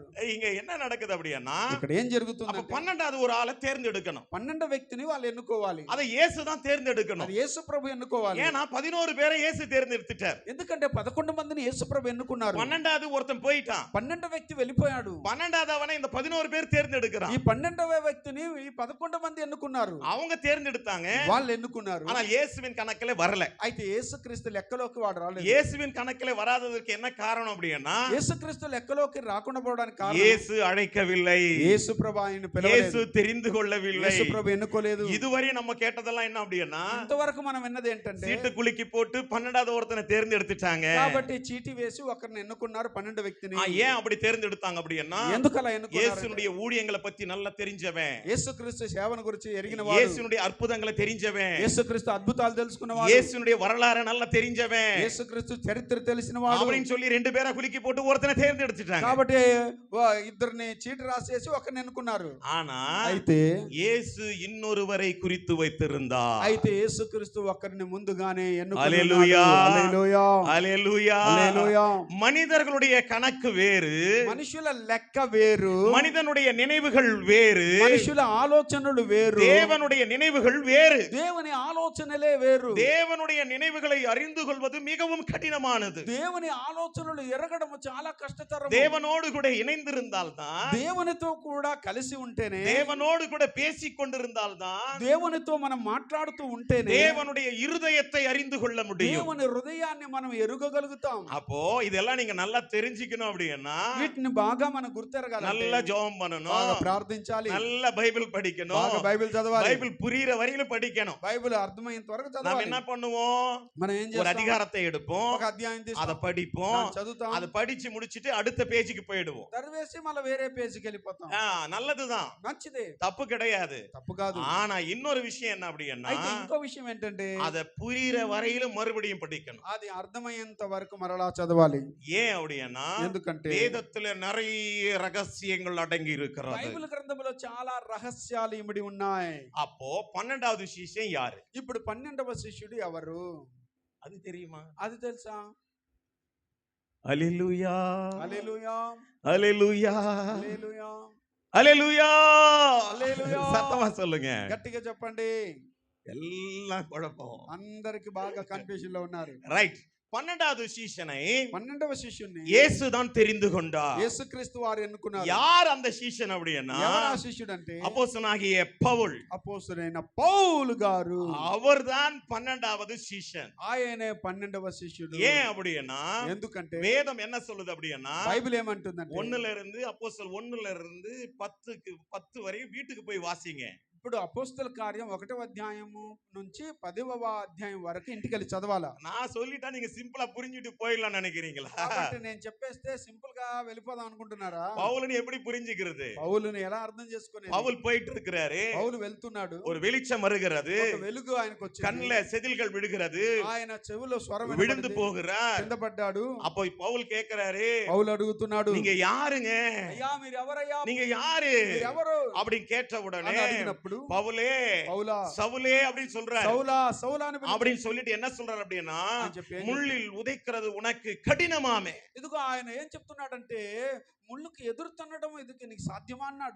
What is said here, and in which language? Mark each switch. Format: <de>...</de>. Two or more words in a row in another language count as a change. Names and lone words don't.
<ta>இங்க என்ன நடக்குது அப்படின்னா,</ta> <te>ఇక్కడ ఏం జరుగుతుంది?</te> <ta>12வது ஒரு ஆளை தேர்ந்தெடுக்கணும்.</ta> <te>12వ వ్యక్తిని వాళ్ళు ఎన్నుకోవాలి.</te> <ta>அதை இயேசு தான் தேர்ந்தெடுக்கணும்.</ta> <te>అది యేసు ప్రభు ఎన్నుకోవాలి.</te> <ta>ஏன்னா 11 பேரை இயேசு தேர்ந்தெடுத்துட்டார்.</ta> <te>ఎందుకంటే 11 మందిని యేసు ప్రభు ఎన్నుకున్నారు.</te> <ta>12வது ஒருத்தன் போயிட்டான்,</ta> <te>12వ వ్యక్తి వెళ్ళిపోయాడు.</te> <ta>12வது அவனை இந்த 11 பேர் தேர்ந்தெடுக்கிறான்.</ta> <te>ఈ 12వ వ్యక్తిని ఈ 11 మంది ఎన్నుకున్నారు.</te> <ta>அவங்க தேர்ந்தெடுத்தாங்க,</ta> <te>వాళ్ళు ఎన్నుకున్నారు.</te> <ta>ஆனா இயேசுவின் கணக்கிலே வரல.</ta> <te>అయితే యేసుక్రీస్తు లెక్కలోకి వాడు రాలేదు.</te> <ta>இயேசுவின் கணக்கிலே வராததற்கு என்ன காரணம் அப்படின்னா,</ta> <te>యేసుక్రీస్తు లెక్కలోకి రాకుండా పోవడానికి కారణం</te> <ta>இயேசு அழைக்கவில்லை,</ta> <te>యేసు ప్రభు ఆయన్ని పిలవలేదు,</te> <ta>இயேசு தெரிந்து கொள்ளவில்லை.</ta> <te>యేసు ప్రభు ఎన్నుకోలేదు.</te> <ta>இதுவரை நம்ம கேட்டதெல்லாம் என்ன அப்படின்னா,</ta> <te>ఇంతవరకు మనం విన్నది ఏంటంటే</te> <ta>சீட்டு குலுக்கி போட்டு 12வது ஒருத்தனை தேர்ந்தெடுத்துட்டாங்க.</ta> <te>కాబట్టి చీటీ తీసివేసి ఒకరిని ఎన్నుకున్నారు 12 వ్యక్తిని.</te> <ta>ஏன் அப்படி தேர்ந்தெடுத்தாங்க அப்படின்னா,</ta> <te>ఎందుకు అలా ఎన్నుకున్నారు?</te> <ta>இயேசுனுடைய ஊழியங்களை பத்தி நல்லா தெரிஞ்சவன்,</ta> <te>యేసుక్రీస్తు సేవను గురించి ఎరిగిన వాడు,</te> <ta>இயேசுனுடைய అద్భుతங்களை தெரிஞ்சவன்,</ta> <te>యేసుక్రీస్తు అద్భుతాలు తెలుసుకున్నవాడు,</te> <ta>இயேசுனுடைய வரலாறை நல்லா தெரிஞ்சவன்</ta> <te>యేసుక్రీస్తు చరిత్ర తెలిసిన వాడు</te> <ta>அப்படின்னு சொல்லி 2 பேரை குலுக்கி போட்டு ஒருத்தனை தேர்ந்தெடுத்துட்டாங்க.</ta> <te>కాబట్టి ఇద్దరిని చీటి రాసేసి ఒకరిని ఎన్నుకున్నారు.</te> <ta>ஆனா</ta> <te>అయితే</te> <ta>இயேசு இன்னொருவரை குறித்து வைத்திருந்தார்.</ta> <te>అయితే యేసుక్రీస్తు ఒకరిని ముందుగానే ఎన్నుకున్నాడు. హల్లెలూయా. హల్లెలూయా.</te> <ta>ஹல்லேலூயா.</ta> <te>హల్లెలూయా.</te> <ta>மனிதர்களுடைய கணக்கு வேறு,</ta> <te>మనుషుల లెక్క వేరు,</te> <ta>மனிதனுடைய நினைவுகள் வேறு,</ta> <te>మనుషుల ఆలోచనలు వేరు,</te> <ta>தேவனுடைய நினைவுகள் வேறு.</ta> <te>దేవుని ఆలోచనలే వేరు.</te> <ta>தேவனுடைய நினைவுகளை அறிந்து கொள்வது மிகவும் கடினமானது.</ta> <te>దేవుని ఆలోచనలు ఎరగడం చాలా కష్టతరం.</te> <ta>தேவனோடு கூட இணைந்திருந்தால்தான்,</ta> <te>దేవునితో కూడా కలిసి ఉంటేనే,</te> <ta>தேவனோடு கூட பேசிக் கொண்டிருந்தால்தான்</ta> <te>దేవునితో మనం మాట్లాడుతూ ఉంటేనే</te> <ta>தேவனுடைய இருதயத்தை அறிந்து கொள்ள முடியும்.</ta> <te>దేవుని హృదయాన్ని మనం ఎరుగగలుగుతాం.</te> <ta>அப்போ இதெல்லாம் நீங்க நல்லா தெரிஞ்சுக்கணும் அப்படின்னா,</ta> <te>వీటిని బాగా మనం గుర్తెరగాలి.</te> <ta>நல்ல ஜெபம் பண்ணணும்,</ta> <te>బాగా ప్రార్థించాలి,</te> <ta>நல்ல பைபிள் படிக்கணும்,</ta> <te>బాగా బైబిల్ చదవాలి,</te> <ta>பைபிள் புரியுற வரையிலும் படிக்கணும்.</ta> <te>బైబిల్ అర్థమయ్యేంత వరకు</te> <ta>நாம</ta> <te>చదవాలి.</te> <ta>என்ன பண்ணுவோம்,</ta> <te>మనం ఏం</te> <ta>ஒரு</ta> <te>చేస్తాం?</te> <ta>அதிகாரத்தை எடுப்போம்,</ta> <te>ఒక అధ్యాయం</te> <ta>அதை</ta> <te>తీస్తాం,</te> <ta>படிப்போம்,</ta> <te>దాన్ని చదువుతాం,</te> <ta>அதை படிச்சு முடிச்சிட்டு அடுத்த பேஜுக்கு போயிடுவோம்.</ta> <te>తరివేసి మళ్ళీ వేరే పేజీకి వెళ్ళిపోతాం.</te> <ta>நல்லதுதான்,</ta> <te>మంచిదే,</te> <ta>தப்பு கிடையாது.</ta> <te>తప్పు కాదు.</te> <ta>ஆனா இன்னொரு விஷயம் என்ன அப்படின்னா,</ta> <te>అయితే ఇంకో విషయం ఏంటంటే</te> <ta>அதை புரியுற வரையிலும் மறுபடியும் படிக்கணும்.</ta> <te>అది అర్థమయ్యేంత వరకు మరలా చదవాలి.</te> <ta>ஏன் அப்படின்னா,</ta> <te>ఎందుకంటే</te> <ta>வேதத்துல நிறைய ரகசியங்கள் அடங்கி இருக்கிறது.</ta> <te>బైబిల్ గ్రంథంలో చాలా రహస్యాలు ఇమిడి ఉన్నాయి.</te> <ta>அப்போ 12வது శిష్యం யாரு?</ta> <te>ఇప్పుడు 12వ శిష్యుడు ఎవరు?</te> <ta>அது தெரியுமா?</ta> <te>అది తెలుసా?</te> <ta>அல்லேலூயா,</ta> <te>హల్లెలూయా,</te> <ta>அல்லேலூயா,</ta> <te>హల్లెలూయా,</te> <ta>அல்லேலூயா. அல்லேலூயா. சத்தமா சொல்லுங்க.</ta> <te>గట్టిగా చెప్పండి.</te> <ta>எல்லாம் குழப்பம்.</ta> <te>అందరికి బాగా కన్ఫ్యూజన్ లో ఉన్నారు.</te> <ta>ரைட். 12வது சீஷனை</ta> <te>12వ శిష్యుని</te> <ta>இயேசு தான் தெரிந்து கொண்டார்.</ta> <te>యేసుక్రీస్తు వారు ఎన్నుకున్నారు.</te> <ta>யார் அந்த சீஷன் அப்படின்னா,</ta> <te>ఎవరు ఆ శిష్యుడు అంటే</te> <ta>அப்போஸ்தலனாகிய பவுல்.</ta> <te>అపోస్తలుడైన పౌలు గారు.</te> <ta>அவர்தான் 12வது சீஷன்.</ta> <te>ఆయనే 12వ శిష్యుడు.</te> <ta>ஏன் அப்படின்னா,</ta> <te>ఎందుకంటే</te> <ta>வேதம் என்ன சொல்லுது அப்படின்னா,</ta> <te>బైబిల్ ఏమంటుందంటే</te> <ta>1ல இருந்து அப்போஸ்தலர் 1ல இருந்து 10 வரை வீட்டுக்கு போய் வாசிங்க.</ta> <te>ఇప్పుడు అపోస్తల కార్యం 1వ అధ్యాయము నుంచి 10వ అధ్యాయం వరకు ఇంటికి వెళ్ళి చదవాలా?</te> <ta>நான் சொல்லிட்டா நீங்க சிம்பிளா புரிஞ்சிட்டு போயிடலாம் நினைக்கிறீங்களா?</ta> <te>కాబట్టి నేను చెప్పేస్తే సింపుల్ గా వెళ్ళిపోదాం అనుకుంటున్నారా?</te> <ta>பவுல்ని எப்படி புரிஞ்சுக்கிறது?</ta> <te>పౌలుని ఎలా అర్థం చేసుకునేది?</te> <ta>பவுல் போயிட்டு இருக்கிறாரு,</ta> <te>పౌలు వెళ్తున్నాడు,</te> <ta>ஒரு வெளிச்சம் வருகிறது,</ta> <te>ఒక వెలుగు ఆయనకు వచ్చింది,</te> <ta>கண்ணுல செதில்கள் விடுகிறது,</ta> <te>ఆయన చెవిలో స్వరం</te> <ta>விழுந்து</ta> <te>వినబడింది,</te> <ta>போகிறார்.</ta> <te>కింద పడ్డాడు.</te> <ta>அப்போ பவுல் கேக்குறாரு,</ta> <te>పౌలు అడుగుతున్నాడు,</te> <ta>நீங்க யாருங்க,</ta> <te>అయ్యా మీరు ఎవరయ్యా,</te> <ta>நீங்க யாரு</ta> <te>మీరు ఎవరు</te> <ta>அப்படின்னு கேட்ட உடனே</ta> <te>అని అడిగినప్పుడు</te> <ta>பவுலே</ta> <te>పౌలా</te> <ta>சவுலே அப்படின்னு சொல்றாரு.</ta> <te>సౌలా సౌలా అని పిలిచి</te> <ta>அப்படின்னு சொல்லிட்டு என்ன சொல்றாரு அப்படின்னா,</ta> <te>అని చెప్పి ఏం</te> <ta>முள்ளில் உதைக்கிறது உனக்கு கடினமாமே.</ta> <te>ఇదిగో ఆయన ఏం చెప్తున్నాడంటే, ముళ్ళుకి ఎదురు తన్నడం ఇది నీకు సాధ్యమా అన్నాడు.</te>